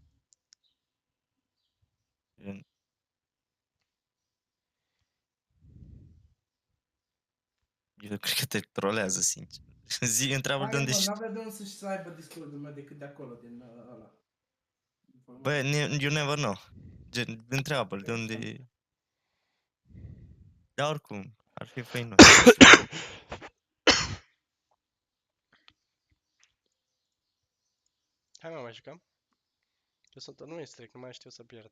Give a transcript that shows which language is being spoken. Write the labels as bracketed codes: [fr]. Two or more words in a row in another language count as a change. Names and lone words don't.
[ro] Eu cred că te trolează, sincer. Zi, întreabă de unde Hai, ești. bă, n-avea de unde să-și aibă Discord-ul meu decât de acolo, din ăla. Bă, [en] you never know. [ro] Gen, întreabă-l de unde e. Dar oricum, ar fi făinos. Hai mă, mai jucăm? Că sunt, nu e strict, nu mai știu să pierd.